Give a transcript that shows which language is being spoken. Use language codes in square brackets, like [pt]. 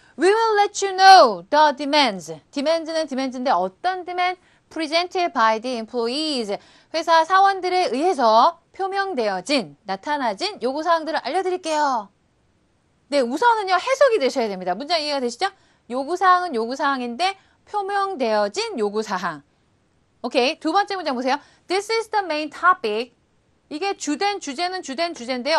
[en] We will let you know the demands. [ko] demands는 demands인데 어떤 demand? [en] presented by the employees. [ko] 회사 사원들에 의해서 표명되어진, 나타나진 요구사항들을 알려드릴게요. 네, 우선은요, 해석이 되셔야 됩니다. 문장 이해가 되시죠? 요구사항은 요구사항인데 표명되어진 요구사항. 오케이, 두 번째 문장 보세요. [en] This is the main topic. [ko] 이게 주된 주제인데요.